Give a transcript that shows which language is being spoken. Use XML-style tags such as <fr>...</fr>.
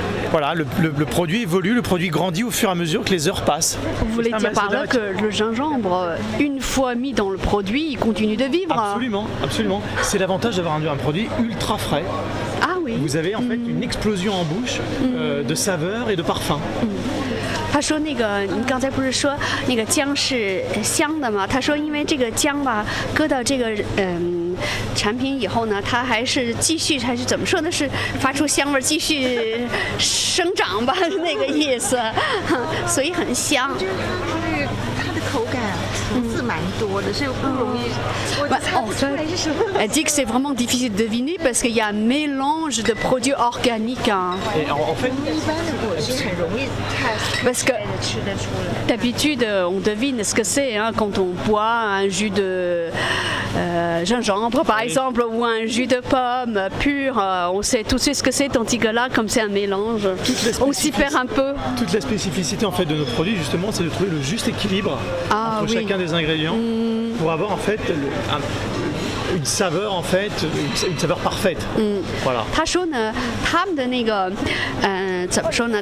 <fr>Voilà, le produit évolue, le produit grandit au fur et à mesure que les heures passent. Vous voulez C'est un dire par là macérat. que le gingembre, une fois mis dans le produit, il continue de vivre? Absolument, absolument. C'est l'avantage d'avoir un produit ultra frais. Ah oui. Vous avez en fait une explosion en bouche de saveurs et de parfums.</fr> <zh>他说那个，你刚才不是说那个姜是香的吗？他说因为这个姜吧，搁到这个产品以后呢，它还是继续还是怎么说呢？是发出香味儿，继续生长吧，那个意思，所以很香。就是它的口感层次蛮蛮多的，所以不容易，我猜不出来是什么。</zh> <fr>Elle dit que c'est vraiment difficile de deviner parce qu'il y a un mélange de produits organiques. Hein. Et en fait,</fr> <zh>一般的果汁很容易</zh> <fr>Parce que</fr> <zh>吃得出来。</zh> <fr>d'habitude, on devine ce que c'est hein, quand on boit un jus de gingembre, par exemple, ou un jus de pomme pur. On sait tout de suite ce que c'est, tandis que là, comme c'est un mélange, on s'y perd un peu. toute la spécificité en fait de nos produits justement, c'est de trouver le juste équilibre entre oui. chacun des ingrédients pour avoir en fait une saveur en fait, une saveur parfaite. Voilà.</fr> <zh>他说呢，他们的那个，怎么说呢？</zh>